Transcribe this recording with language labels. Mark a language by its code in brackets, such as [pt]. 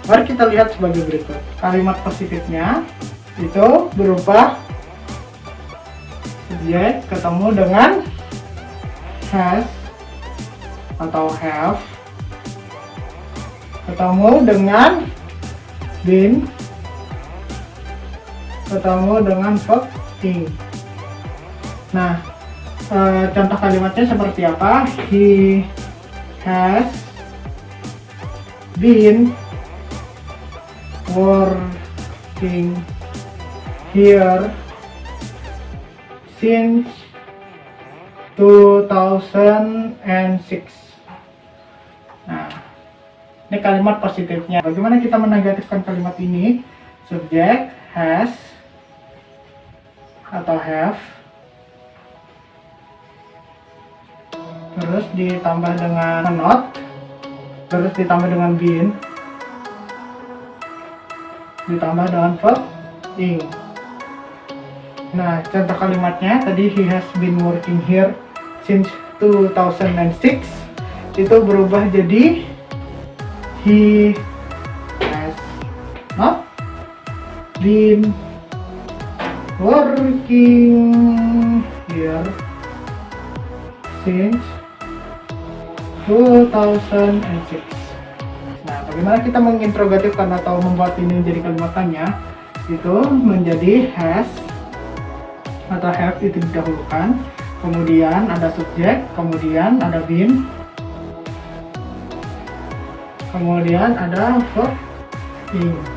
[id] Mari kita lihat sebagai berikut. Kalimat positifnya itu berupa subjek ketemu dengan has atau have, ketemu dengan been, ketemu dengan verb ing. Nah, contoh kalimatnya seperti apa? [en] He has been working here since 2006. [id] Nah, ini kalimat positifnya. Bagaimana kita menegatifkan kalimat ini? Subjek has atau have, terus ditambah dengan not, terus ditambah dengan been, ditambah dengan verb ing. Nah, contoh kalimatnya tadi [en] he has been working here since 2006 [id] itu berubah jadi [en] he has not been working here since 2006. [id] Nah, bagaimana kita menginterogatifkan atau membuat ini menjadi kalimat tanya? Itu menjadi has atau have itu didahulukan, kemudian ada subjek, kemudian ada been, kemudian ada verb ing.